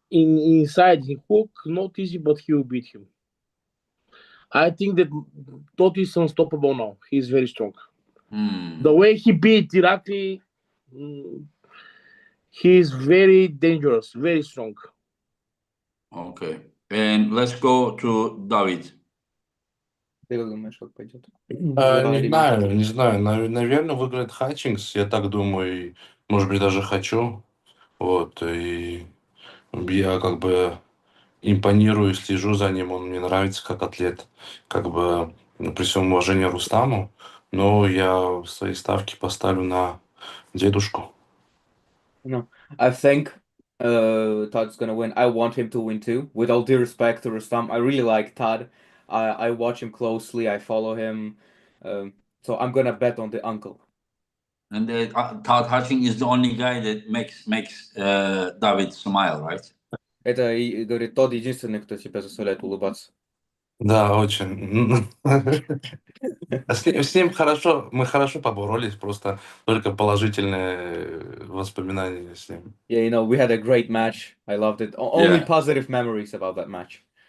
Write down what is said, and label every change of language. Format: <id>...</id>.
<en>Inside in hook, not easy, but he will beat him. I think that Tot is unstoppable now. He's very strong. The way he beat Irakli, he's very dangerous, very strong. Okay. And let's go to David.</en> <ru>Ты как думаешь, как пойдет? Не знаю. Наверное, выиграет Хатчингс, я так думаю, и, может быть, даже хочу. Вот, и я как бы импонирую, слежу за ним, он мне нравится как атлет. Как бы при всем уважении Рустаму, но я свои ставки поставлю на дедушку.</ru> <en>No, I think Todd's gonna win. I want him to win too. With all due respect to Rustam, I really like Todd. I watch him closely. I follow him. So I'm gonna bet on the uncle. And Todd Hutching is the only guy that makes David smile, right?</en> <ru>Это, говорит, тот единственный, кто тебя заставляет улыбаться. Да, очень. С ним хорошо, мы хорошо поборолись, просто только положительные воспоминания с ним.</ru> <en>Yeah, we had a great match. I loved it. Only positive memories about that match.</en>